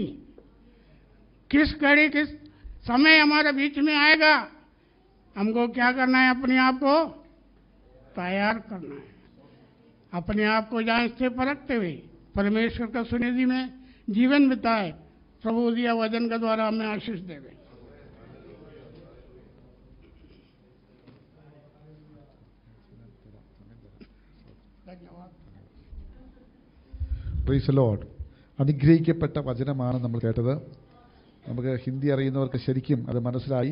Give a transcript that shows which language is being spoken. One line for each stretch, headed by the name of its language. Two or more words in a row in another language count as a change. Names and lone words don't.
Hindi: किस घड़ी किस समय हमारे बीच में आएगा, हमको क्या करना है? अपने आप को तैयार करना है। अपने आप को जांच से परखते हुए परमेश्वर का सुनिधि में जीवन बिताए। प्रभु दिया वचन के द्वारा हमें आशीष देवे।
English: Praise the Lord.
Malayalam: അനുഗ്രഹിക്കപ്പെട്ട വചനമാണ് നമ്മൾ കേട്ടത്. നമുക്ക് ഹിന്ദി അറിയുന്നവർക്ക് ശരിക്കും അത് മനസ്സിലായി.